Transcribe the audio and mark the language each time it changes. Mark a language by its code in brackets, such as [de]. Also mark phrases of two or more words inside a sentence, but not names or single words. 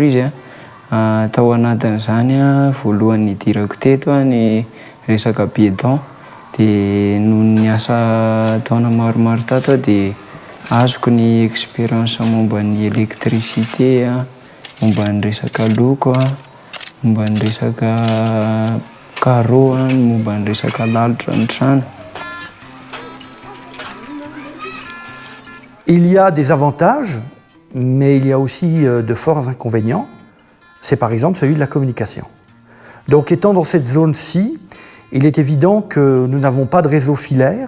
[mg] izy tao anatin'izany voalohany idirako teto ny resaka biedon dia noho ny asa taona maromaro tato dia azoko ny expérience momba ny électricité, momba ny resaka loko, momba ny resaka carreau, momba ny resaka lalitra ny trano. [fr] Il y a des avantages, mais il y a aussi de forts inconvénients. C'est par exemple celui de la communication. Donc étant dans cette zone-ci, il est évident que nous n'avons pas de réseau filaire.